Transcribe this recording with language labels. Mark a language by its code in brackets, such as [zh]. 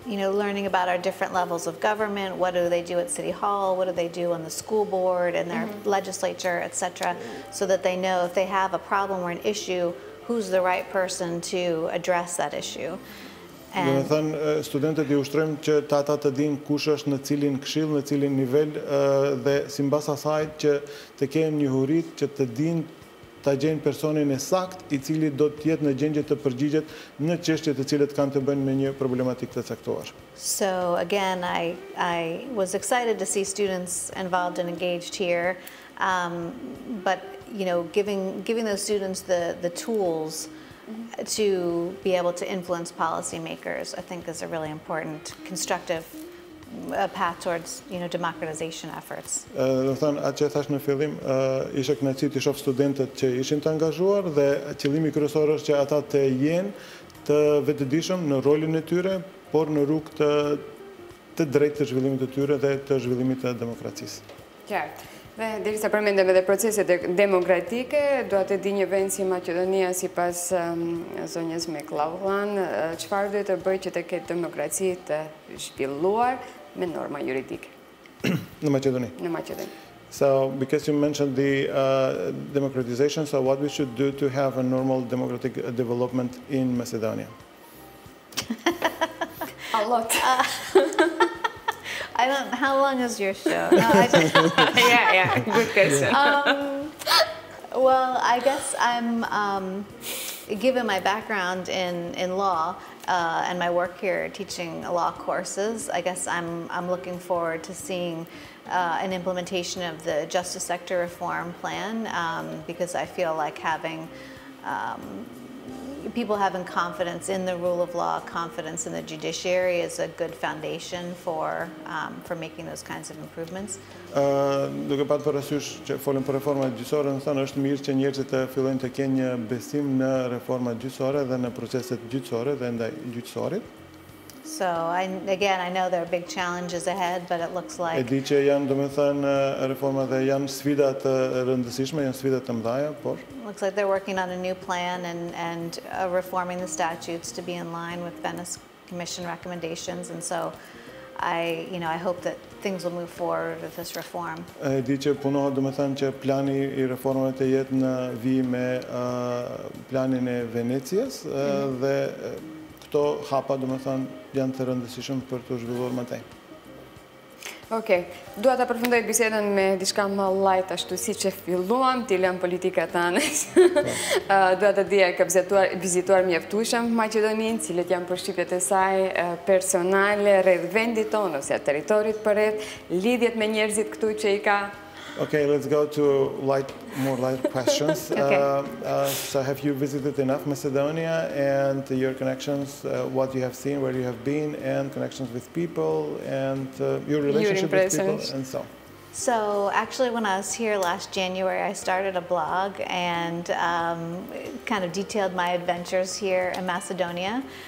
[en] Learning about our different levels of government, what do they do at City Hall, what do they do on the school board and their legislature, etc., so that they know if they have a problem or an issue, who's the right person to address that issue. [sq] Do të thënë, studentët I ushtrojmë që ata të dinë kush është në cilin këshill, në cilin nivel, dhe simbas asaj që të kenë njohurit që të dinë ta gjejnë personin e sakt I cili do të jetë në gjendje të përgjigjet në çështjet të cilat kanë të bëjnë me një problematik të caktuar. [en] So again, I was excited to see students involved and engaged here, but giving those students the tools to be able to influence policymakers, I think, is a really important, constructive path towards democratization efforts. [sq] Do të thënë, atë që thash në fillim, ishte kënaqësi të shoh studentët që ishin të angazhuar dhe qëllimi kryesor është që ata të jenë të vetëdijshëm në rolin e tyre, por në rrugë të drejtë të zhvillimit të tyre dhe të zhvillimit të demokracisë. Qartë. Dhe derisa përmendem edhe proceset demokratike, dua të di një vend si Maqedonia sipas zonjës McLauchlan, çfarë duhet të bëjë që të ketë demokraci të zhvilluar me norma juridike? Në Maqedoni. Në Maqedoni. [en] So, because you mentioned the democratization, so what we should do to have a normal democratic development in Macedonia? A lot. How long is your show? No, I just, Yeah, good question. well, I guess I'm, given my background in law and my work here teaching law courses, I guess I'm looking forward to seeing an implementation of the justice sector reform plan because I feel like having people having confidence in the rule of law, confidence in the judiciary is a good foundation for making those kinds of improvements. [sq] Duke patë parasysh që folëm për reformat gjyqësore, në thënë është mirë që njerëzit të fillojnë të kenë një besim në reformat gjyqësore dhe në proceset gjyqësore dhe ndaj gjyqësorit. [en] So again, I know there are big challenges ahead, but it looks [sq] E [en] like [sq] di që janë, domethënë, reformat dhe janë sfida të rëndësishme, janë sfida të mëdha, por [en] looks like they're working on a new plan and reforming the statutes to be in line with Venice Commission recommendations, and so I hope that things will move forward with this reform. [sq] E di që punohet, domethënë, që plani I reformave të jetë në vijim me planin e Venecias dhe këto hapa, domethënë, janë të rëndësishëm për të zhvilluar më tej. Okej, dua ta përfundoj bisedën me diçka më light ashtu siç e filluam, ti lëm politika tani. Dua të di a ke vizituar mjaftueshëm Maqedoninë, cilët janë përshtypjet e saj personale rreth vendit tonë ose territorit përreth, lidhjet me njerëzit këtu që I ka. [en] Okay, let's go to more light questions. Okay. So have you visited enough Macedonia and your connections, what you have seen, where you have been, and connections with people, and your relationship with people, and so on? So actually when I was here last January, I started a blog and kind of detailed my adventures here in Macedonia.